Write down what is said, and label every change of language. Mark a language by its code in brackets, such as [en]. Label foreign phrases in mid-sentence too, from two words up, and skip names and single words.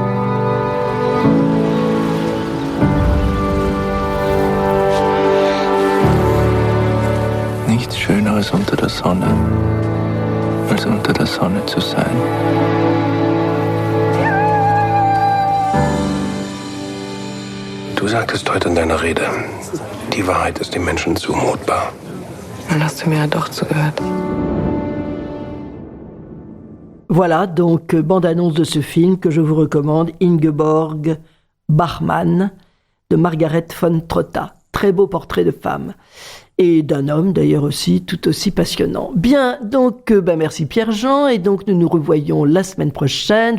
[de] Nichts Schöneres unter der Sonne, als unter der Sonne zu sein. Du sagtest heute in deiner Rede, die Wahrheit ist dem Menschen zumutbar. Dann hast du mir ja doch zugehört. [fr] Voilà donc bande-annonce de ce film que je vous recommande, Ingeborg Bachmann de Margaret von Trotta. Très beau portrait de femme. Et d'un homme d'ailleurs aussi, tout aussi passionnant. Bien, donc merci Pierre-Jean, et donc nous nous revoyons la semaine prochaine.